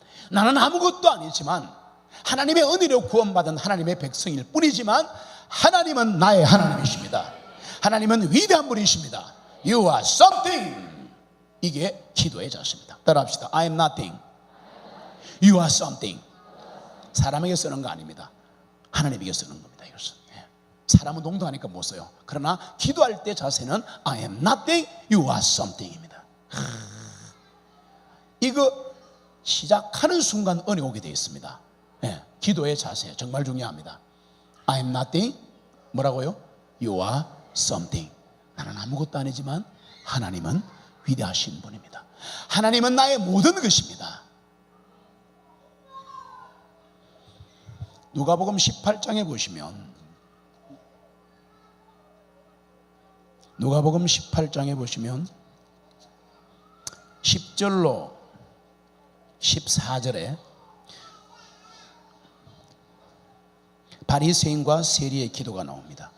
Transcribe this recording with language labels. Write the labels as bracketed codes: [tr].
[ko] 나는 아무것도 아니지만 하나님의 은혜로 구원받은 하나님의 백성일 뿐이지만 하나님은 나의 하나님이십니다. 하나님은 위대한 분이십니다. [en] You are something. [ko] 이게 기도의 자세입니다. 따라합시다. [en] I am nothing. You are something. [ko] 사람에게 쓰는 거 아닙니다. 하나님에게 쓰는 겁니다. 이것은. 사람은 농도하니까 못 써요. 그러나 기도할 때 자세는 [en] I am nothing, you are something [ko] 입니다. 이거 시작하는 순간 은혜 오게 되어 있습니다. 기도의 자세 정말 중요합니다. [en] I am nothing, [ko] 뭐라고요? [en] You are something. [ko] 나는 아무것도 아니지만 하나님은 위대하신 분입니다. 하나님은 나의 모든 것입니다. 누가복음 18장에 보시면, 누가복음 18장에 보시면 10절로 14절에 바리새인과 세리의 기도가 나옵니다.